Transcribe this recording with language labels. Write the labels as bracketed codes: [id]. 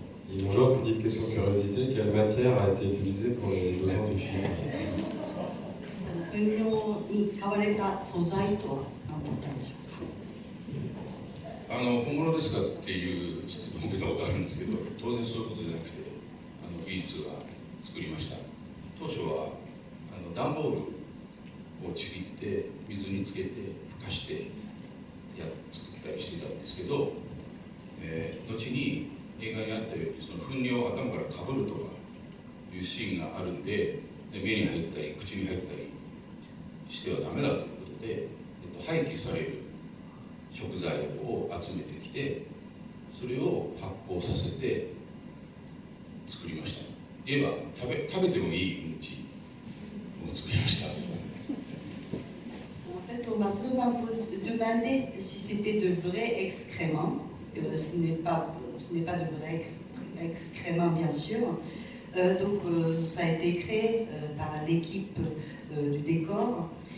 [fr] Bonjour, petite question de curiosité. Quelle matière a été utilisée pour les besoins du film? [ja] 糞尿に使われた素材とは何だったんでしょうか。本物ですかっていう質問を受けたことあるんですけど、当然そういうことじゃなくて技術が作りました。当初は段ボールをちぎって水につけてふかして作ったりしてたんですけど、後に映画にあったようにその糞尿を頭からかぶるとかいうシーンがあるんで、目に入ったり口に入ったりしてはダメだということで、廃棄される食材を集めてきてそれを発酵させて作りました。言えば食べてもいいうんちを作りました。 [fr] En fait, on m'a souvent demandé si c'était de vrais excréments. Ce n'est pas de vrais excréments, bien sûr. Donc, ça a été créé par l'équipe du décor.